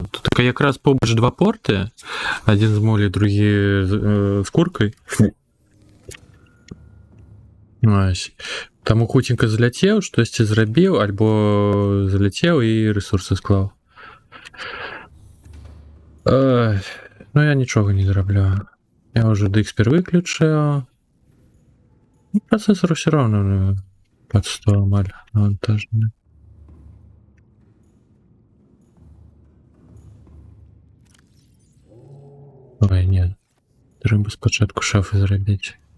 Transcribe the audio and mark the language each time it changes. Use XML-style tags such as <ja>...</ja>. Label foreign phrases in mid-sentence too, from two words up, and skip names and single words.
<be>Тут только якраз побач два порты, адзін з молі, другі з куркай.</be> <uk>Ось.</uk> <be>Таму хуценька заляцеў, штосьці зрабіў, альбо заляцеў і рэсурсы склаў. Ну, я нічога не зарабляю.</be> <ru>Я уже DXPR выключил. И процессор все равно под 100</ru> <be>амаль навантажены.</be> <ru>Ой, нет.</ru> <uk>Треба спочатку шафы зробити.</uk>